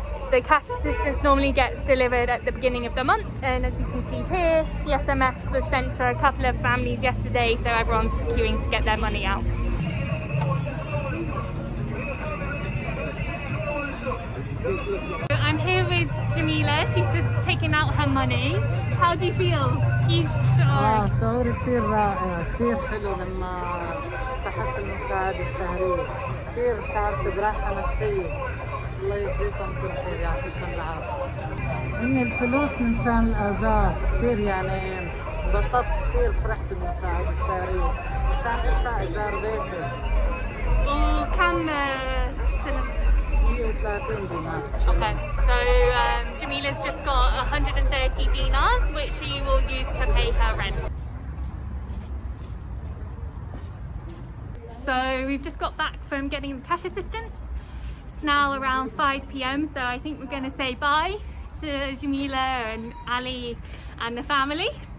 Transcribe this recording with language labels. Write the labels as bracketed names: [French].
[English] The cash assistance normally gets delivered at the beginning of the month, and as you can see here, the SMS was sent to a couple of families yesterday, so everyone's queuing to get their money out. I'm here with Jamila. She's just taken out her money. How do you feel? [Arabic] شعور كتير رائع، كتير حلو لما سحبت المساعدة الشهرية، كتير شعرت براحة نفسية. الله يجزيكم كل خير، يعطيكم العافية. إن الفلوس من شان الآجار، كتير يعني انبسطت، كتير فرحت بالمساعدة الشهرية مشان أدفع إيجار بيتي. وكم سنة؟ 130 دينار. [English] Okay, so Jamila's just got 130 dinars, which she will use to pay her rent. So we've just got back from getting the cash assistance. It's now around 5 p.m, so I think we're going to say bye to Jamila and Ali and the family.